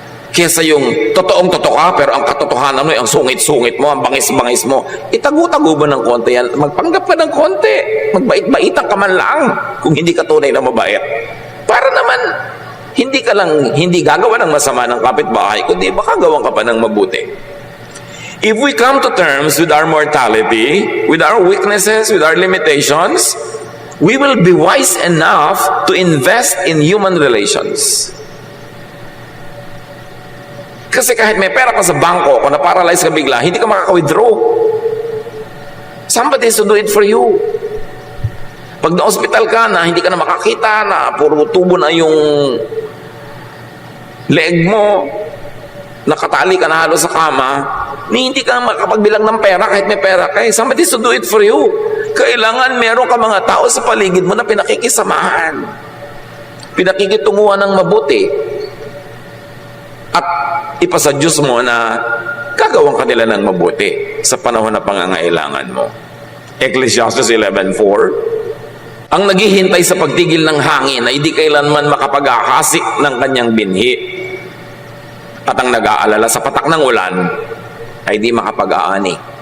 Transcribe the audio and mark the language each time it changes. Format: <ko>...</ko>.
<tl>Kesa yung totoong-totoo ka, pero ang katotohanan mo, ang sungit-sungit mo, ang bangis-bangis mo, itago-tago ba ng konti yan? Magpanggap ka ng konti. Magbait-baitan ka man lang kung hindi ka tunay na mabait. Para naman, hindi gagawa ng masama ng kapitbahay, kundi baka gawan ka pa ng mabuti.</tl> <en>If we come to terms with our mortality, with our weaknesses, with our limitations, we will be wise enough to invest in human relations.</en> <tl>Kasi kahit may pera ka sa bangko, kung na-paralyze ka bigla, hindi ka makaka-withdraw.</tl> <en>Somebody has to do it for you.</en> <tl>Pag na-hospital ka na, hindi ka na makakita, na puro tubo na yung leeg mo, nakatali ka na halos sa kama, hindi ka makapagbilang ng pera kahit may pera ka.</tl> <en>Somebody has to do it for you.</en> <tl>Kailangan meron ka mga tao sa paligid mo na pinakikisamahan, pinakikitunguhan ng mabuti, at ipasa Diyos mo na gagawang kanila ng mabuti sa panahon na pangangailangan mo. Ecclesiastes 11:4, ang naghihintay sa pagtigil ng hangin ay di kailanman makapag-ahasik ng kanyang binhi, at ang nag-aalala sa patak ng ulan ay di makapag-aani.</tl>